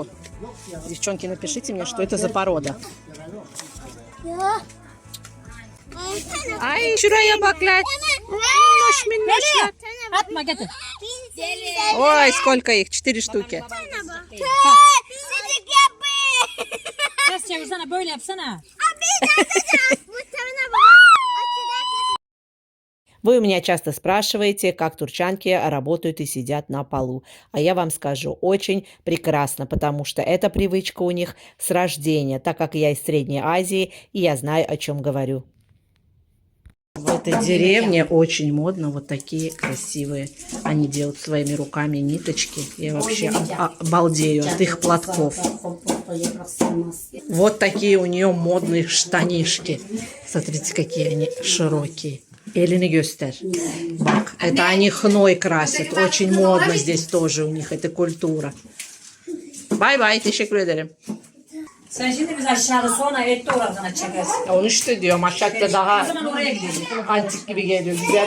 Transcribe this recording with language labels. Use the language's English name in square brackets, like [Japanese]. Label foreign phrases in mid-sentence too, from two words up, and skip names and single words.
[Russian] Девчонки, напишите мне, что это за порода. [Turkish] Ay şuraya bak lan. Minnoş minnoşlar. Atma getir. [Russian] Ой, сколько их? 4 штуки. [Turkish] Ters çevirsene böyle yapsana. [Russian] Вы у меня часто спрашиваете, как турчанки работают и сидят на полу. А я вам скажу, очень прекрасно, потому что эта привычка у них с рождения, так как я из Средней Азии, и я знаю, о чем говорю. В этой деревне очень модно вот такие красивые. Они делают своими руками ниточки. Я вообще обалдею от их платков. Вот такие у нее модные штанишки. Смотрите, какие они широкие. [Turkish] Elini göster. Bak, [Russian] это они хной красят. Очень модно здесь тоже у них эта культура. [Turkish] Bay, teşekkür ederim. Sen şimdi biz aşağıda sonra etli olarak sana çekersin. Onu işte diyorum, aşağıda daha O zaman oraya gidelim. antik gibi geliyor, güzel.